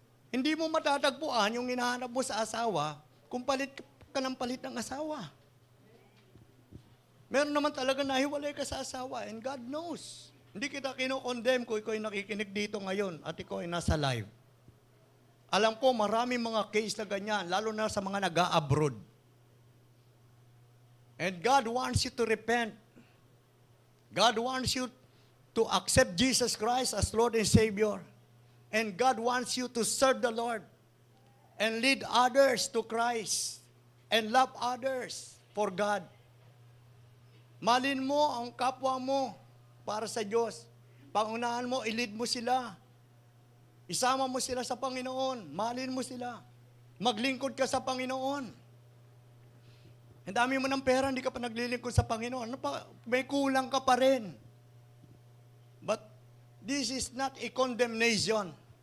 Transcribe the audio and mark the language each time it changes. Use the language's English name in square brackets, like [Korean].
[Filipino] Hindi mo matatagpuan yung hinahanap mo sa asawa kung palit ka ng palit ng asawa. Meron naman talaga nahiwalay ka sa asawa [English] and God knows. [Filipino] Hindi kita kinokondemn kung ikaw ay nakikinig dito ngayon at ikaw ay nasa live. Alam ko maraming mga case na ganyan, lalo na sa mga nag-a-abroad. [English] And God wants you to repent. God wants you to accept Jesus Christ as Lord and Savior. And God wants you to serve the Lord and lead others to Christ and love others for God. [Filipino] Malin mo ang kapwa mo para sa Diyos. Pangunahan mo, i-lead mo sila. Isama mo sila sa Panginoon. Malin mo sila. Maglingkod ka sa Panginoon. Ang dami mo ng pera, hindi ka pa naglilingkod sa Panginoon. Ano pa? May kulang ka pa rin. [English] But this is not a condemnation.